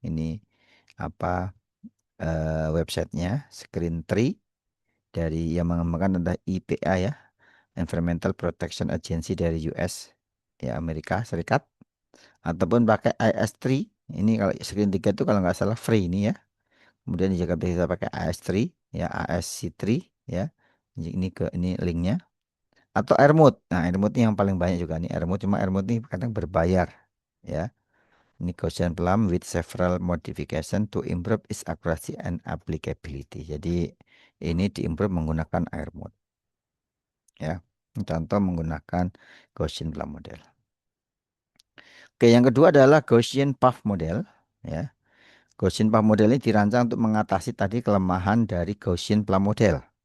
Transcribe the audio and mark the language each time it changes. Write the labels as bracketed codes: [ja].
[id] Ini apa websitenya Screen Tree dari yang mengembangkan adalah EPA ya, Environmental Protection Agency dari US ya, Amerika Serikat, ataupun pakai IS3. Ini kalau Screen 3 itu kalau nggak salah free ini ya. Kemudian juga bisa pakai IS3 ya, ASC3 ya. Ini linknya, atau Airmode. Nah, Airmode ini yang paling banyak juga nih. Airmode, cuma Airmode ini kadang berbayar ya. [en] Ini Gaussian Plum with several modification to improve its accuracy and applicability. [id] Jadi ini diimprove menggunakan air mode ya. Ini contoh menggunakan Gaussian Plum model. Oke, yang kedua adalah Gaussian Puff model ya. Gaussian Puff model ini dirancang untuk mengatasi tadi kelemahan dari Gaussian Plum model.